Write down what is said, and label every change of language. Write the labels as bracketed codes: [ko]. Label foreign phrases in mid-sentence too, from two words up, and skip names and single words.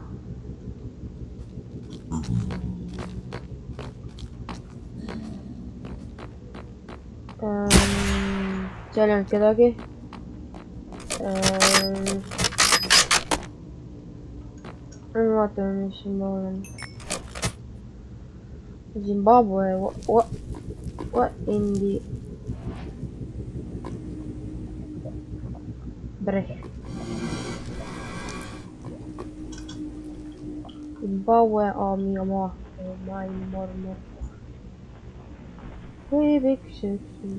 [et] Seal ei olnud kedagi. Vaatame, mis siin ma olen. [en] Zimbabwe. What in the... Breh. [et] Zimbabwe army oma. Maailma. Kui pikk see üks on?